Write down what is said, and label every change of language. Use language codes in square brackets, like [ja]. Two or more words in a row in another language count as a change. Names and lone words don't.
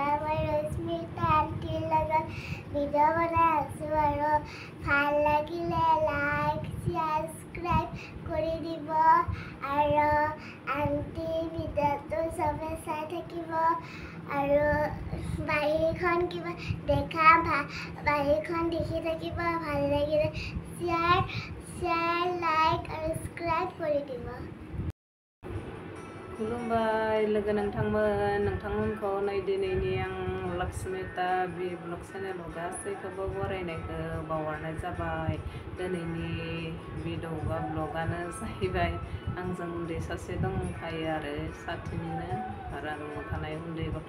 [as] মই ৰশ্মিতা আণ্টিৰ লগত ভিডিঅ' বনাই আছোঁ আৰু ভাল লাগিলে লাইক সাবস্ক্ৰাইব কৰি দিব আৰু আণ্টিৰ ভিডিঅ'টো চবে চাই থাকিব আৰু বাহিৰখন কিবা বাহিৰখন দেখি থাকিব। ভাল লাগিলে শ্বেয়াৰ লাইক আৰু সাবস্ক্ৰাইব কৰি দিব। [brx] खुलुमबाय लोगो नोंथांमोनखौ नै दिनैनि आं लक्ष्मिता बि [en] blog channel [brx] गासैखौबो बरायनायखौ बावहरनाय जाबाय। दिनैनि भिडिअ बा ब्लगानो जाहैबाय आंजों उन्दै सासे दंफायो आरो साथिनिनो आरो न'आव थानाय उन्दै गथ'।